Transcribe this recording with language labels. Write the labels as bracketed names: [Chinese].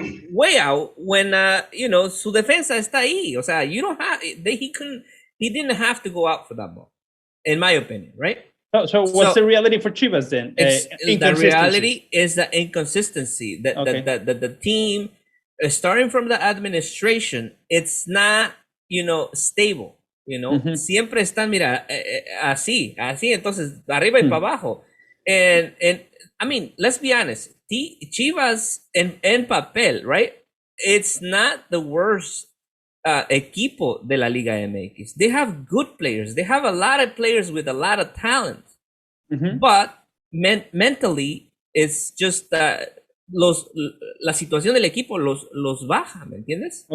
[English] Way out when [Spanish] su defensa está ahí. O sea, [English] you don't have he didn't have to go out for that ball, in my opinion, right? So what's the reality for Chivas then? The reality is the inconsistency that the team, starting from the administration, it's not stable. Mm-hmm. [Spanish] Siempre están, mira, así, entonces arriba y para abajo, [English] and I mean, let's be honest. Chivas [Spanish] en papel, [English] right? It's not the worst [Spanish] equipo de la Liga MX. [English] They have good players. They have a lot of players with a lot of talent. Mm-hmm. But mentally, it's just [Spanish] la situación del equipo los baja, ¿me entiendes?